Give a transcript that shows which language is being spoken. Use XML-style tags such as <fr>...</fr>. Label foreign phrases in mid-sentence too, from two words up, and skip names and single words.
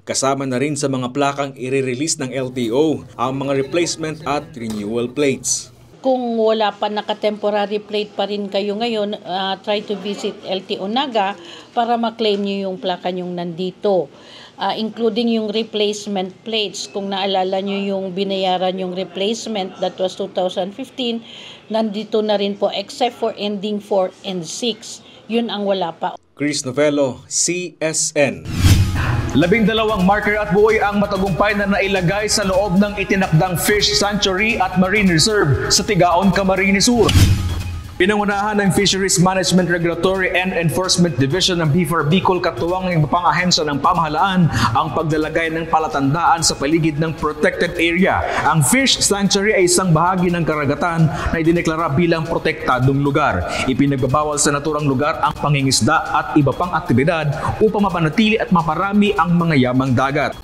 <tl>Kasama na rin sa mga plakang i-release ng LTO ang mga replacement at</tl> <en>renewal plates.</en> <tl>Kung wala pa naka-temporary plate pa rin kayo ngayon,</tl> <en>try to visit</en> <tl>LTO Naga para ma-claim nyo yung plaka nyong nandito.</tl> <en>Including yung replacement plates.</en> <tl>Kung naalala nyo yung binayaran yung replacement,</tl> <en>that was</en> <tl>2015, nandito na rin po</tl> <en>except for ending</en> <tl>4 and 6. Yun ang wala pa. Chris Novello, CSN. 12 marker at buoy ang matagumpay na nailagay sa loob ng itinakdang Fish Sanctuary at Marine Reserve sa Tigaon, Camarines Sur. Pinangunahan ng Fisheries Management Regulatory and Enforcement Division ng BIFAR Bicol katuwang ng ibang ahensya ng pamahalaan ang paglalagay ng palatandaan sa paligid ng protected area. Ang Fish Sanctuary ay isang bahagi ng karagatan na idineklara bilang protektadong lugar. Ipinagbabawal sa naturang lugar ang pangingisda at iba pang aktibidad upang mapanatili at maparami ang mga yamang dagat.</tl>